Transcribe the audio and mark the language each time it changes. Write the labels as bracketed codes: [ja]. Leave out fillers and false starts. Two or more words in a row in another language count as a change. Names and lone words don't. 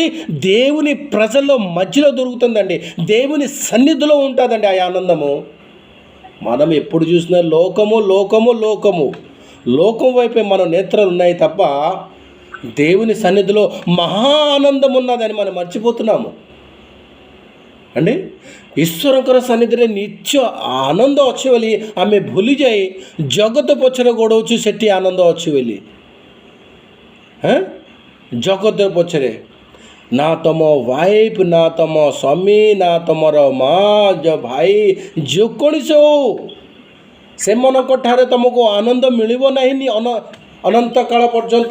[te] దేవుని ప్రజల్లో మధ్యలో దొరుకుతుందండి, దేవుని సన్నిధిలో ఉంటుందండి ఆ ఆనందము. మనం ఎప్పుడు చూసినా లోకము లోకము లోకము లోకం వైపే మన నేత్రాలు ఉన్నాయి తప్ప దేవుని సన్నిధిలో మహా ఆనందం ఉన్నదని మనం మర్చిపోతున్నాము అండి। [or] ଈଶ୍ୱରଙ୍କର ସନ୍ନିଧିରେ ନିତ୍ୟ ଆନନ୍ଦ ଅଛି ବୋଲି ଆମେ ଭୁଲି ଯାଇ ଜଗତ ପଛରେ ଗୋଡ଼ଉଛୁ ସେଠି ଆନନ୍ଦ ଅଛି ବୋଲି। ଜଗତ ପଛରେ ନା ତମ ୱାଇଫ୍, ନା ତମ ସ୍ୱାମୀ, ନା ତମର ମା, ଭାଇ, ଯେକୌଣସି ହଉ ସେମାନଙ୍କ ଠାରେ ତୁମକୁ ଆନନ୍ଦ ମିଳିବ ନାହିଁ ଅନନ୍ତ କାଳ ପର୍ଯ୍ୟନ୍ତ।